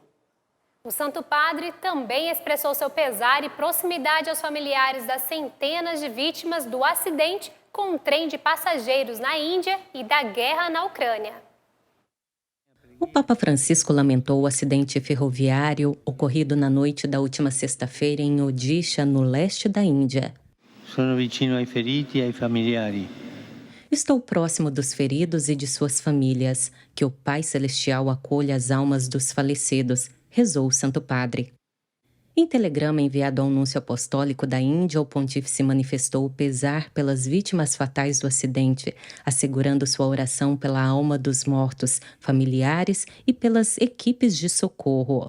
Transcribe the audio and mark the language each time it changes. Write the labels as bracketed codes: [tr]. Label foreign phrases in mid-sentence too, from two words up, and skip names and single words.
[pt] O Santo Padre também expressou seu pesar e proximidade aos familiares das centenas de vítimas do acidente com um trem de passageiros na Índia e da guerra na Ucrânia. O Papa Francisco lamentou o acidente ferroviário ocorrido na noite da última sexta-feira em Odisha, no leste da Índia. [it] Sono vicino ai feriti e ai familiari. [pt] Estou próximo dos feridos e de suas famílias. Que o Pai Celestial acolha as almas dos falecidos, rezou o Santo Padre. Em telegrama enviado ao Núncio Apostólico da Índia, o pontífice manifestou o pesar pelas vítimas fatais do acidente, assegurando sua oração pela alma dos mortos, familiares e pelas equipes de socorro.